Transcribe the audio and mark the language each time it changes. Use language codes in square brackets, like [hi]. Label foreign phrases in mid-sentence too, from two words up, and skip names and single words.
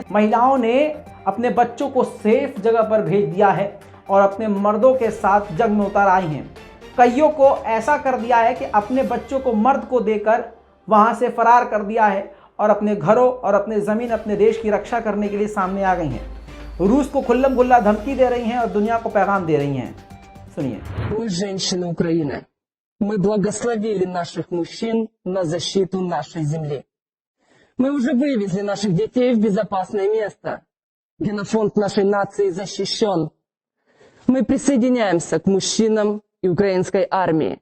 [hi] महिलाओं ने अपने बच्चों को सेफ जगह पर भेज दिया है और अपने मर्दों के साथ जंग में उतर आई हैं। कईयों को ऐसा कर दिया है कि अपने बच्चों को मर्द को देकर वहां से फरार कर दिया है और अपने घरों और अपने ज़मीन, अपने देश की रक्षा करने के लिए सामने आ गई हैं। रूस को खुल्लम खुल्ला धमकी दे रही हैं और दुनिया को पैगाम दे रही हैं। सुनिए। [ru] Мы, женщины Украины, мы благословили наших мужчин на защиту нашей земли. Мы уже вывезли наших детей в безопасное место. Генофонд нашей нации защищен. Мы присоединяемся к мужчинам и украинской армии.